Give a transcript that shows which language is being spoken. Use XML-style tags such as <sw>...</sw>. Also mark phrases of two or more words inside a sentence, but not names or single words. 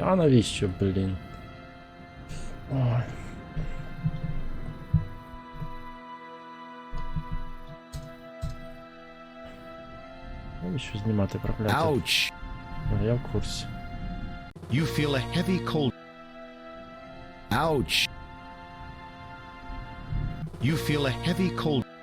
<uk>А навіщо, блін? Ой. Навіщо знімати прокляття? Ouch! Я в курсі.</uk> <en>You feel a heavy cold. Ouch! You feel a heavy cold.</en>